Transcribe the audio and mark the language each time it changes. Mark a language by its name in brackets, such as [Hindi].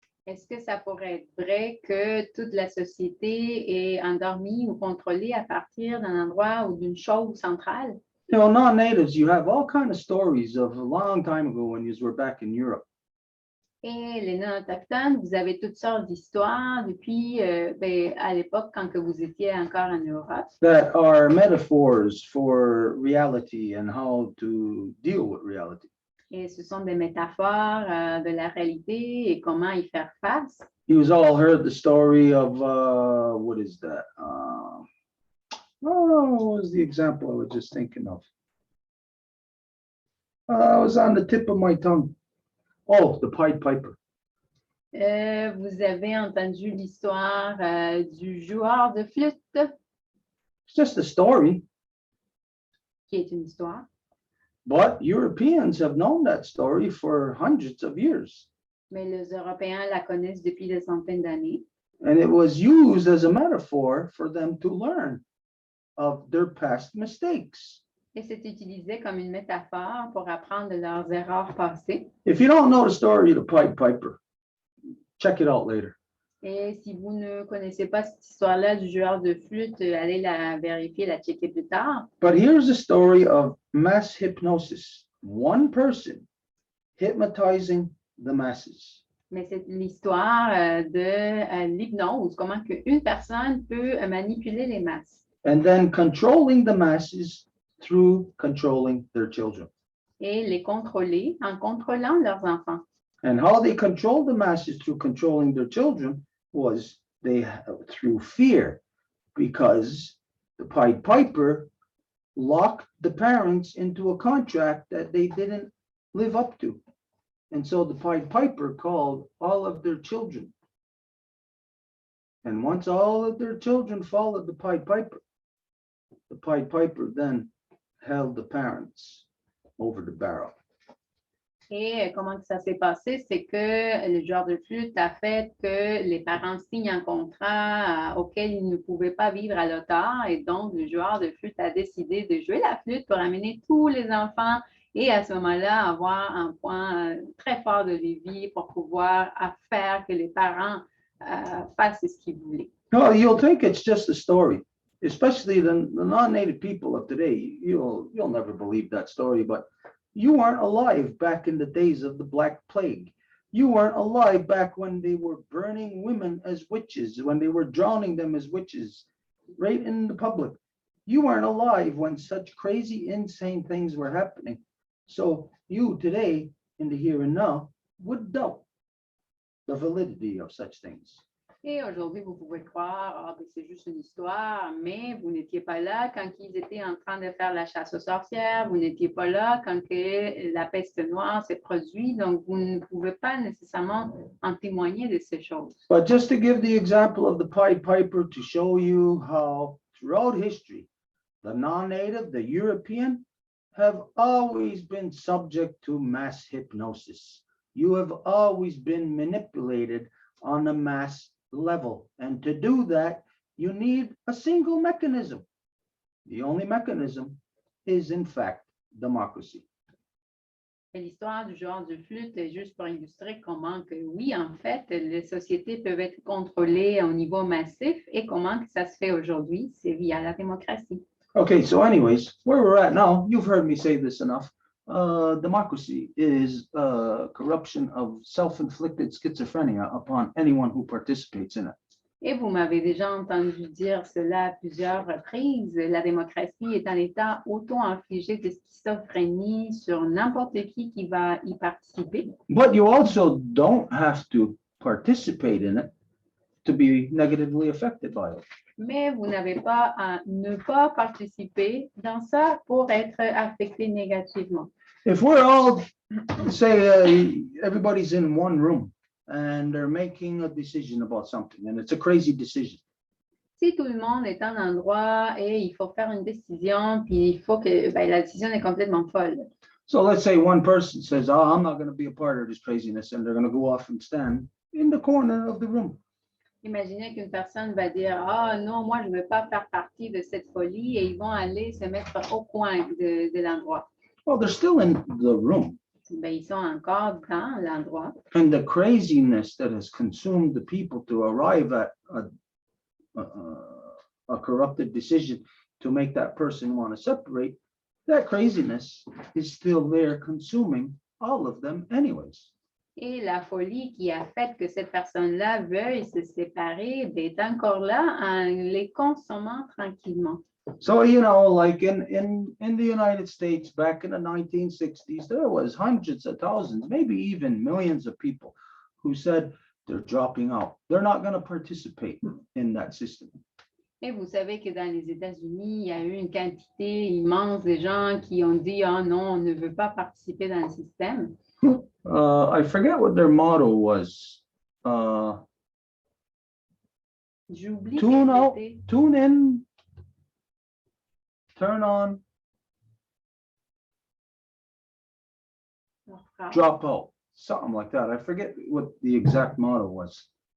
[French] Est-ce que ça pourrait être vrai que toute la société est endormie ou contrôlée à partir d'un endroit ou d'une chose centrale? [English] You know, non-natives, you have all kinds of stories of a long time ago when you were back in Europe. [French] Et les non-autochtones, vous avez toutes sortes d'histoires depuis à l'époque quand que vous étiez encore en Europe. [English] That are metaphors for reality and how to deal with reality. [French] Et ce sont des métaphores de la réalité et comment y faire face. [English] You've all heard the story of, what is that? What was the example I was just thinking of? It was on the tip of my tongue. Oh, the Pied Piper. [French] Vous avez entendu l'histoire du joueur de flûte, [English] It's just a story, [French] qui est une histoire. [English] but Europeans have known that story for hundreds of years. [French] Mais les Européens la connaissent depuis des centaines d'années. [English] And it was used as a metaphor for them to learn of their past mistakes. [French] Et c'est utilisé comme une métaphore pour apprendre de leurs erreurs passées. [English] If you don't know the story of the Pied Piper, check it out later. [French] Et si vous ne connaissez pas cette histoire-là du joueur de flûte, allez la vérifier, la checker plus tard. [English] But here's a story of mass hypnosis. One person hypnotizing the masses. [French] Mais c'est l'histoire de l'hypnose, comment qu'une personne peut manipuler les masses. [English] And then controlling the masses through controlling their children. [French] Et les contrôler en contrôlant leurs enfants. [English] And how they controlled the masses through controlling their children was through fear, because the Pied Piper locked the parents into a contract that they didn't live up to. And so the Pied Piper called all of their children. And once all of their children followed the Pied Piper then held the parents over the barrel. [French] Et comment que ça s'est passé, c'est que le joueur de flûte a fait que les parents signent un contrat auquel ils ne pouvaient pas vivre à l'auteur. Et donc, le joueur de flûte a décidé de jouer la flûte pour amener tous les enfants et à ce moment-là, avoir un point très fort de levier pour pouvoir faire que les parents fassent ce qu'ils voulaient. [English] No, you'll think it's just a story, especially the non-native people of today. You'll never believe that story, but you weren't alive back in the days of the Black Plague. You weren't alive back when they were burning women as witches, when they were drowning them as witches, right in the public. You weren't alive when such crazy, insane things were happening. So you today, in the here and now, would doubt the validity of such things. [French] Et aujourd'hui, vous pouvez croire, c'est juste une histoire, mais vous n'étiez pas là quand ils étaient en train de faire la chasse aux sorcières, vous n'étiez pas là quand que la peste noire s'est produite, donc vous ne pouvez pas nécessairement en témoigner de ces choses. [English] But just to give the example of the Pied Piper to show you how throughout history, the non-native, the European, have always been subject to mass hypnosis. You have always been manipulated on a mass level. And to do that, you need a single mechanism. The only mechanism is, in fact, democracy. [French] Et l'histoire du joueur de flûte est juste pour illustrer comment que, oui, en fait, les sociétés peuvent être contrôlées au niveau massif et comment que ça se fait aujourd'hui, c'est via la démocratie. [English] Okay, so anyways, where we're at now, you've heard me say this enough. Democracy is corruption of self-inflicted schizophrenia upon anyone who participates in it. [French] Et vous m'avez déjà entendu dire cela à plusieurs reprises. La démocratie est un état auto-infligé de schizophrénie sur n'importe qui va y participer. [English] But you also don't have to participate in it to be negatively affected by it. [French] Mais vous n'avez pas à ne pas participer dans ça pour être affecté négativement. [English] If we're all, say, everybody's in one room and they're making a decision about something and it's a crazy decision. [French] Si tout le monde est en endroit et il faut faire une décision, puis il faut que la décision est complètement folle. [English] So let's say one person says, oh, I'm not going to be a part of this craziness, and they're going to go off and stand in the corner of the room. [French] Imaginez qu'une personne va dire « Ah non, moi, je ne veux pas faire partie de cette folie » et ils vont aller se mettre au coin de l'endroit. [English] Well, they're still in the room. [French] Ils sont encore dans l'endroit. [English] And the craziness that has consumed the people to arrive at a corrupted decision to make that person want to separate, that craziness is still there consuming all of them anyways. [French] Et la folie qui a fait que cette personne-là veuille se séparer ben, est encore là en les consommant tranquillement. [English] So, you know, like in the United States back in the 1960s, there was hundreds of thousands, maybe even millions of people who said they're dropping out. They're not going to participate in that system. [French] Et vous savez que dans les États-Unis, il y a eu une quantité immense de gens qui ont dit « Ah non, on ne veut pas participer dans le système ». [English] I forget what their motto was. [French] J'oublie [English] Tune [French] quel [English] out, [French] était. [English] tune in, turn on, [French] leur phrase, [English] drop out, something like that. I forget what the exact motto was.